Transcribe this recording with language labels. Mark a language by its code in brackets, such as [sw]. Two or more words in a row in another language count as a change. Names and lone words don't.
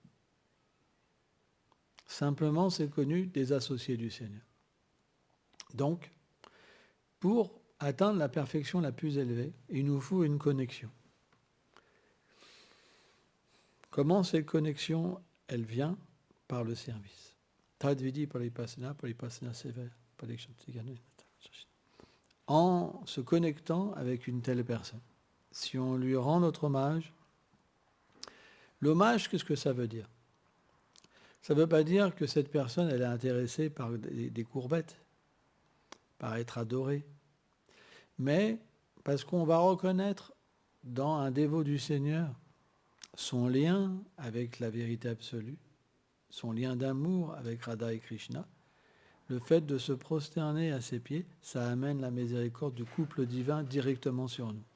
[fr] Simplement, c'est connu des associés du Seigneur. Donc, pour atteindre la perfection la plus élevée, il nous faut une connexion. Comment cette connexion, elle vient? Par le service. [sa] Tadvidi paripasana seva, [fr] en se connectant avec une telle personne. Si on lui rend notre hommage, l'hommage, qu'est-ce que ça veut dire? Ça ne veut pas dire que cette personne, elle est intéressée par des courbettes, par être adorée, mais parce qu'on va reconnaître dans un dévot du Seigneur son lien avec la vérité absolue, son lien d'amour avec Radha et Krishna, le fait de se prosterner à ses pieds, ça amène la miséricorde du couple divin directement sur nous.